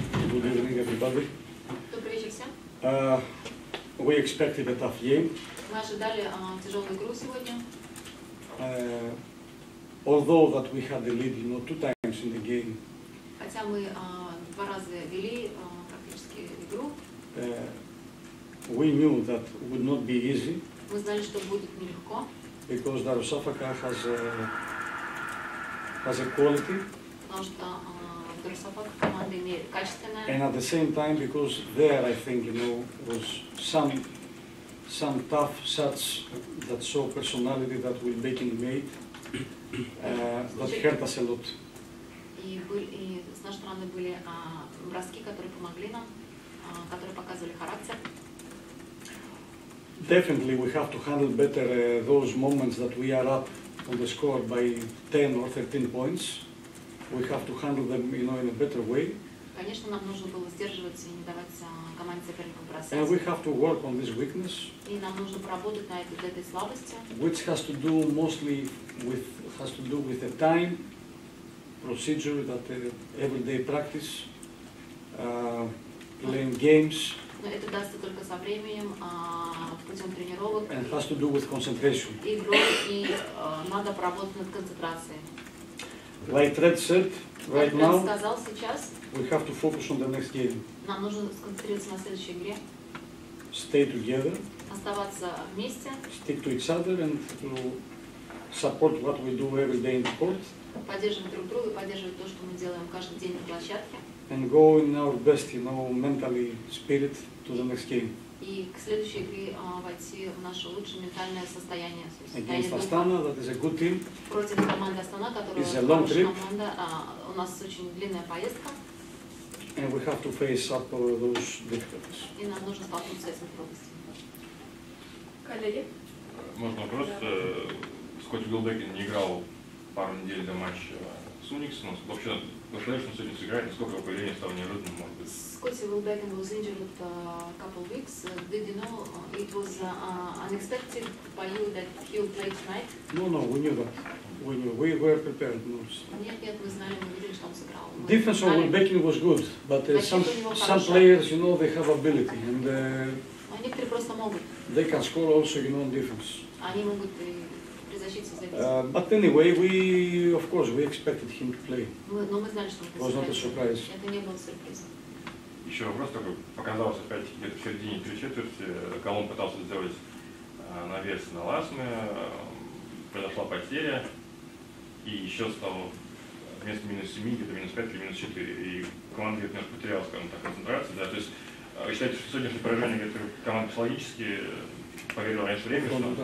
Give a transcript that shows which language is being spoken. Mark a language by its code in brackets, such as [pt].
[en] Good evening, everybody. [ru] Добрый вечер всем. [en] We expected a tough game. [ru] Мы ожидали тяжелую игру сегодня. [en] Although that we had the lead, you know, 2 times in the game. [ru] Хотя мы 2 раза вели практически игру. [en] We knew that it would not be easy. [ru] Мы знали, что будет нелегко. [en] Because Darussafaka has a quality. [ru] Потому что Darussafaka команда имеет качественная. [en] And at the same time, because there, I think, you know, was some tough shots that show personality that will make him made. that hurt us a lot. [ru] И с нашей стороны были броски, которые помогли нам, которые показывали характер. [en] Definitely we have to handle better those moments that we are up on the score by 10 or 13 points. We have to handle them, in a better way. [ru] Конечно, нам нужно было сдерживаться и не давать команде соперников бросать. [en] And we have to work on this weakness. [ru] И нам нужно поработать над этой слабостью. [en] Which has to do mostly with the time, procedure, that everyday practice, playing games. [ru] Но это дастся только со временем, путем тренировок. [en] And has to do with concentration. [ru] Игрой, и надо поработать над концентрацией. [en] Like Red said, right now, [ru] сказал сейчас, [en] we have to focus on the next game. [ru] нам нужно сконцентрироваться на следующей игре. [en] Stay together. [ru] Оставаться вместе. [en] Stick to each other and to support what we do every day in the court. [ru] Поддерживать друг друга, поддерживать то, что мы делаем каждый день на площадке. [en] And go in our best, mentally spirit to the next game. [ru] И к следующей игре войти в наше лучшее ментальное состояние. [en] Against Astana, that is a good team. [ru] Против команды Астана, которая хорошая команда, у нас очень длинная поездка. [en] And we have to face up those difficulties. [ru] И нам нужно столкнуться с этими трудностями. Коллеги? Можно вопрос? Скотт Вилбекин не играл пару недель до матча с UNICS. Вообще, что сегодня сыграет, насколько появление стало неожиданным, может быть? [en] Scotty Wilbekin was injured a couple of weeks. Did you know it was unexpected by you that he will play tonight? No, we knew that. We knew. We were prepared. [ru] Нет, мы знали, мы видели, что он сыграл. [en] Defense of Wilbekin was good, but some players, they have ability, and [ru] некоторые просто могут. [en] they can score also, on defense. [ru] Они могут и при защите забить. [en] But anyway, of course, we expected him to play. [ru] Но мы знали, что он [en] was not a surprise. [ru] Это не было сюрпризом. Еще вопрос такой, показалось опять где-то в середине первой четверти, Коломб пытался сделать навес на Ласме, произошла потеря, и еще стало вместо минус 7, где-то минус 5 или минус 4, и команда где-то немножко потеряла, скажем так, концентрацию, да, то есть вы считаете, что сегодняшнее поражение где-то команда психологически поверила раньше времени, что...